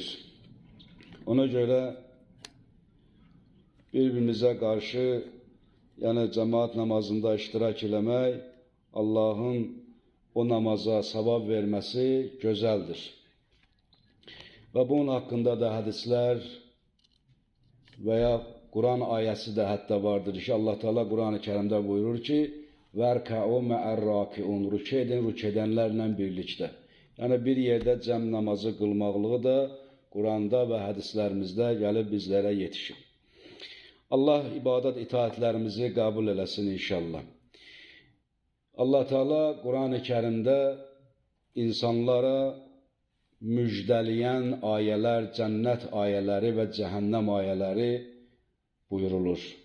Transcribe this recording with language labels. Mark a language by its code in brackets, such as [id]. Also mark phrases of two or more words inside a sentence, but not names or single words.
[az] Ona görə bir-birimizə qarşı, yəni cəmaat namazında iştirak eləmək, Allahın o namaza savab verməsi gözəldir. Və bunun haqqında da hədislər və ya Quran ayəsi də hətta vardır ki, Allah Teala Quran-ı Kərimdə buyurur ki, [ar] وَرْكَعُوا مَعَ الرَّاكِعُونَ [az] Rükû edin, rükû edənlərlə birlikdə. Yəni bir yerdə cəm namazı qılmaqlığı da Quranda və hədislərimizdə gəlib bizlərə yetişir. Allah ibadət itaatlərimizi qəbul eləsin inşallah. Allah Teala Quran-ı Kərimdə insanlara müjdələyən ayələr, cənnət ayələri və cəhənnəm ayələri buyurulur.